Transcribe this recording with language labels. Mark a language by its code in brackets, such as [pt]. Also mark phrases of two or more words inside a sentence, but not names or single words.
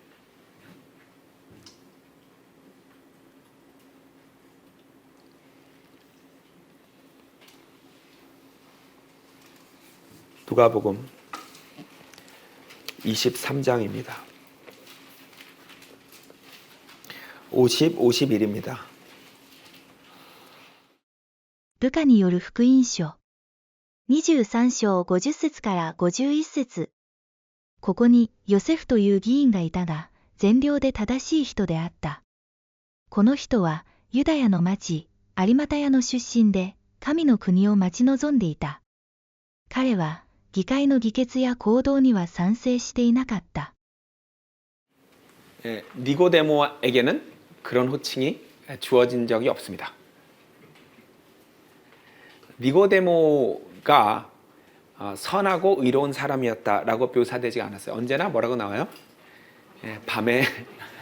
[ko] 누가복음 23장입니다. 50, 51입니다. [ja] ルカによる福音書23章50節から51節。ここにヨセフという議員がいたが、善良で正しい人であった。この人はユダヤの町、有馬タの出身で、神の国を待ち望んでいた。彼は、議会の議決や行動には賛成していなかった。 [ko] 니고데모에게는 그런 호칭이 주어진 적이 없습니다. 니고데모가 선하고 의로운 사람이었다라고 묘사되지 않았어요. 언제나 뭐라고 나와요?